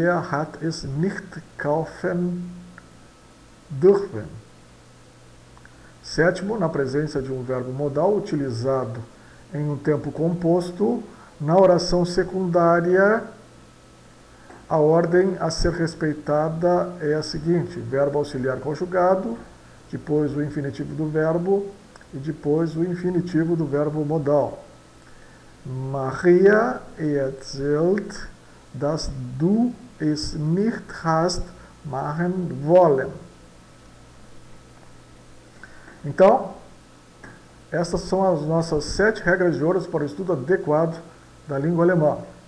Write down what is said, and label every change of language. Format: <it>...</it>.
<de>Hat es nicht kaufen dürfen.</de> <pt>Sétimo, na presença de um verbo modal utilizado em um tempo composto, na oração secundária, a ordem a ser respeitada é a seguinte: verbo auxiliar conjugado, depois o infinitivo do verbo e depois o infinitivo do verbo modal.</pt> <de>Maria erzählt, dass du es nicht hast machen wollen.</de> <pt>Então, essas são as nossas 7 regras de ouro para o estudo adequado da língua alemã.</pt>